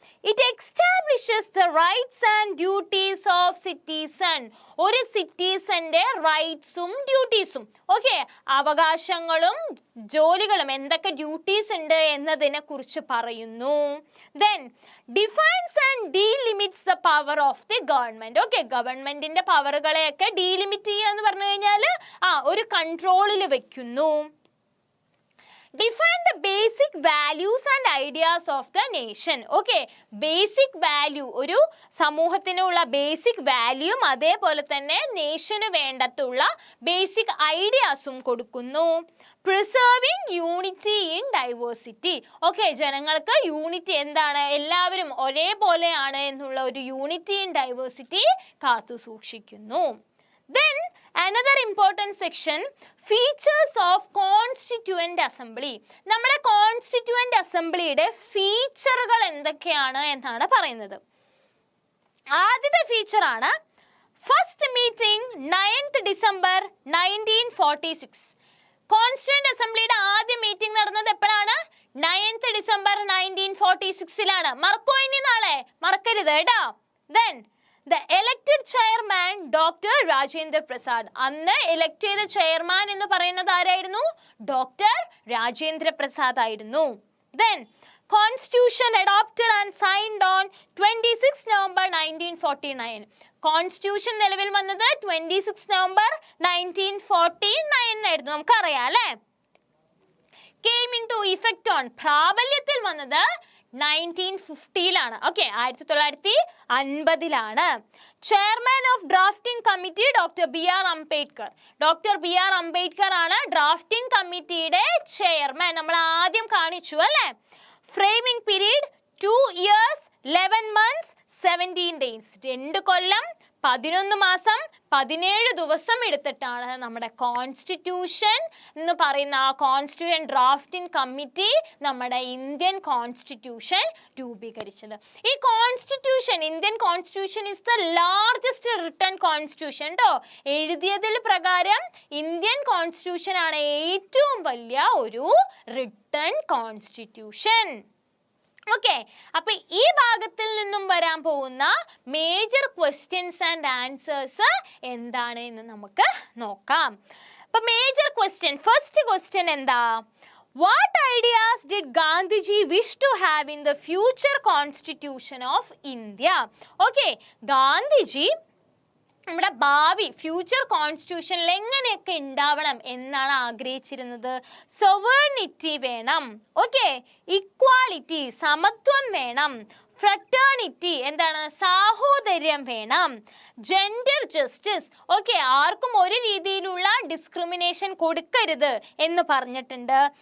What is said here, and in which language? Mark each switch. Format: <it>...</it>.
<en>It establishes the rights and duties of citizen.</en> <ml>ഒരു സിറ്റിസന്റെ റൈറ്റ്സും ഡ്യൂട്ടീസും, okay, അവകാശങ്ങളും ജോലികളും, എന്തൊക്കെ ഡ്യൂട്ടീസ് ഉണ്ട് എന്നതിനെ കുറിച്ച് പറയുന്നു.</ml> <en>Then defines and delimits the power of the government.</en> <ml>Okay, ഗവൺമെന്റിന്റെ പവറുകളെയൊക്കെ ഡീലിമിറ്റ് ചെയ്യുക എന്ന് പറഞ്ഞു കഴിഞ്ഞാൽ ഒരു കൺട്രോളിൽ വെക്കുന്നു.</ml> <en>Define the basic values and ideas of the nation.</en> <ml>Okay, basic value, ഒരു സമൂഹത്തിനുള്ള ബേസിക് വാല്യൂം അതേപോലെ തന്നെ നേഷന് വേണ്ടത്തുള്ള ബേസിക് ഐഡിയാസും കൊടുക്കുന്നു.</ml> <en>Preserving unity in diversity.</en> <ml>Okay, ജനങ്ങൾക്ക് യൂണിറ്റി എന്താണ്? എല്ലാവരും ഒരേപോലെയാണ് എന്നുള്ള ഒരു യൂണിറ്റി ഇൻ ഡൈവേഴ്സിറ്റി കാത്തു സൂക്ഷിക്കുന്നു.</ml> <en>Then another important section, features of constituent assembly.</en> <ml>നമ്മുടെ കോൺസ്റ്റിറ്റ്യൂവന്റ് അസംബ്ലിയുടെ ഫീച്ചറുകൾ എന്തൊക്കെയാണ് എന്നാണ് പറയുന്നത്. ആദ്യത്തെ ഫീച്ചർ ആണ്</ml> <en>First meeting 9th December 1946.</en> <ml>Constituent അസംബ്ലിയുടെ ആദ്യ മീറ്റിംഗ് നടന്നത് എപ്പോഴാണ്? 9th December 1946 മറക്കോ ഇനി നാളെ? മറക്കരുത് കേട്ടോ.</ml> <en>Then the elected chairman Dr. Rajendra Prasad.</en> <ml>അന്ന് എലക്ട് ചെയ്ത ചെയർമാൻ എന്ന് പറയുന്നത് ആരായിരുന്നു? ഡോക്ടർ രാജേന്ദ്ര പ്രസാദ് ആയിരുന്നു.</ml> <en>Then Constitution adopted and signed on 26 November 1949.</en> <ml>Constitution നിലവിൽ വന്നത് 26 November 1949 ആയിരുന്നു. നമുക്കറിയാം അല്ലേ?</ml> <en>Came into effect on,</en> <ml>പ്രാബല്യത്തിൽ വന്നത് 1950 okay, 1950</ml> <en>chairman of drafting committee</en> <ml>doctor BR Ambedkar. Doctor BR Ambedkar ആണ് ഡ്രാഫ്റ്റിംഗ് കമ്മിറ്റിയുടെ ചെയർമാൻ. നമ്മൾ ആദ്യം കാണിച്ചു അല്ലേ?</ml> <en>Framing period 2 years 11 months 17 days.</en> <ml>2 കൊല്ലം 11 മാസം 17 ദിവസം എടുത്തിട്ടാണ് നമ്മുടെ കോൺസ്റ്റിറ്റ്യൂഷൻ എന്ന് പറയുന്ന ആ കോൺസ്റ്റിറ്റ്യൂഷൻ ഡ്രാഫ്റ്റിംഗ് കമ്മിറ്റി നമ്മുടെ ഇന്ത്യൻ കോൺസ്റ്റിറ്റ്യൂഷൻ രൂപീകരിച്ചത്. ഈ constitution, Indian constitution</ml> <en>is the largest written constitution</en> <ml>കേട്ടോ. എഴുതിയതിൽ പ്രകാരം ഇന്ത്യൻ കോൺസ്റ്റിറ്റ്യൂഷൻ ആണ് ഏറ്റവും വലിയ ഒരു റിട്ടൺ കോൺസ്റ്റിറ്റ്യൂഷൻ. ഓക്കെ, അപ്പൊ ഈ ഭാഗത്തിൽ നിന്നും വരാൻ പോകുന്ന</ml> <en>major questions and answers</en> <ml>എന്താണ് എന്ന് നമുക്ക് നോക്കാം. അപ്പൊ മേജർ ക്വസ്റ്റ്യൻ, ഫസ്റ്റ് ക്വസ്റ്റ്യൻ എന്താ?</ml> <en>What ideas did Gandhiji wish to have in the future constitution of India?</en> <ml>Okay, Gandhiji നമ്മുടെ ഭാവി ഫ്യൂച്ചർ കോൺസ്റ്റിറ്റ്യൂഷനിൽ എങ്ങനെയൊക്കെ ഉണ്ടാവണം എന്നാണ് ആഗ്രഹിച്ചിരുന്നത്? സൊവേർണിറ്റി വേണം, ഓക്കെ, ഇക്വാളിറ്റി സമത്വം വേണം, ഫ്രട്ടേണിറ്റി എന്താണ് സാഹോദര്യം വേണം, ജെൻഡർ ജസ്റ്റിസ് ഓക്കെ ആർക്കും ഒരു രീതിയിലുള്ള ഡിസ്ക്രിമിനേഷൻ കൊടുക്കരുത് എന്ന് പറഞ്ഞിട്ടുണ്ട്.</ml>